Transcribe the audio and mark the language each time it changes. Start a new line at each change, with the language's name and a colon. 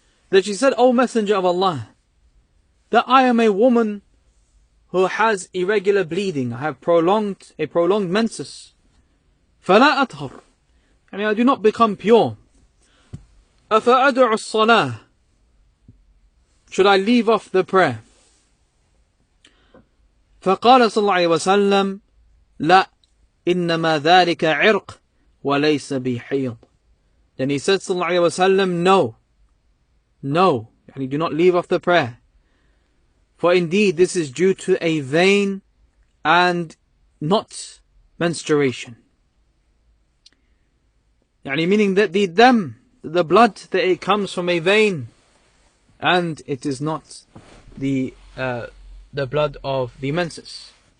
English: That she said, O Messenger of Allah, that I am a woman who has irregular bleeding, I have a prolonged menses.
Arabic: فلا أطهر,
English: I do not become pure.
Arabic: أفأدع الصلاة,
English: should I leave off the prayer?
Arabic: فقال صلى الله عليه وسلم لا إنما ذلك عرق وليس بحيض.
English: Then he said صلى الله عليه وسلم, no, do not leave off the prayer. For indeed this is due to a vein and not menstruation. Meaning that the blood, that it comes from a vein, and it is not the blood of the menses.